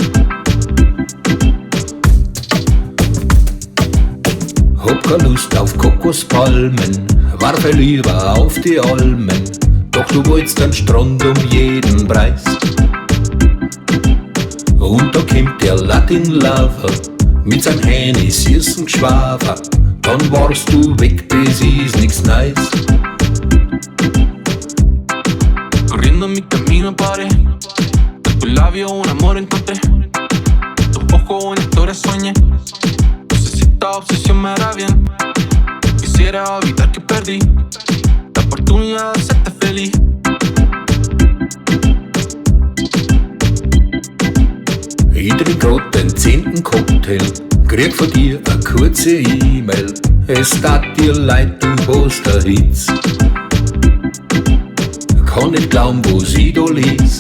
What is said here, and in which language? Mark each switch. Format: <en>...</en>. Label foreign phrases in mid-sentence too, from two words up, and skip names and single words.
<de>Hab keine Lust auf Kokospalmen, warf lieber auf die Almen. Doch du wolltest den Strand um jeden Preis. Und da kommt der</de> <en>Latin Lover</en> <de>mit seinem Hähne süßen Geschwafer. Dann warst du weg, das ist nix Neues.</de> <es>Corriendo mi camino paré, de tus labios un amor encontré, tus ojos una historia soñé. No sé si esta obsesión me hará bien. Quisiera evitar que perdí la oportunidad de hacerte feliz.</es> <de>Ich trink grad den 10. Cocktail, krieg von dir a kurze E-Mail. Es tat dir leid, du hast a Hitz. Kann nicht glauben, was ich da les.</de>